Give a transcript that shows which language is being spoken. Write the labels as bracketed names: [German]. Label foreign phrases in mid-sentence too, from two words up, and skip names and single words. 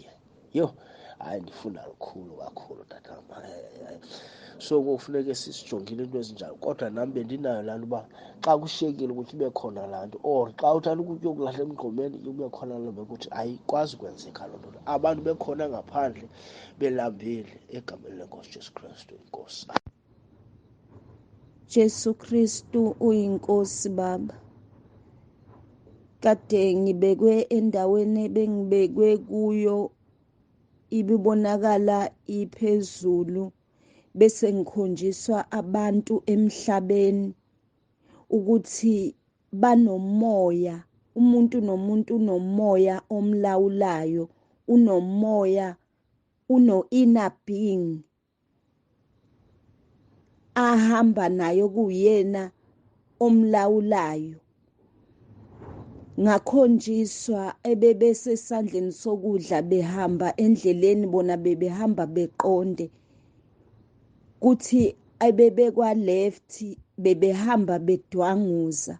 [Xhosa] Hayi, ndifunda lukhulu kakhulu tatam. So kufuneke sisijongile into ezinjalo, kodwa nam bendinayo laa nto uba xa kushiyekile ukuthi ibe khona laa nto, or xa uthanda ukutya okulahla emgqomeni kube khona laa nto ukuthi ayikwazi ukwenzeka loo nto. Abantu bekhona ngaphandle belambile, egameni lenkosi Jesu Kristu, inkosi. Jesu Kristu uyinkosi Baba. [Zulu] Kade ngibekwe endaweni ebengibekwe kuyo, ibibonakala iphezulu, bese ngikhonjiswa abantu emhlabeni ukuthi banomoya. Umuntu nomuntu unomoya omlawulayo, unomoya, uno-inner being ahamba nayo, kuyena omlawulayo. Ngakhonjiswa ebebesesandleni sokudla behamba endleleni, bona bebehamba beqonde, kuthi ebebekwa left bebehamba bedwanguza.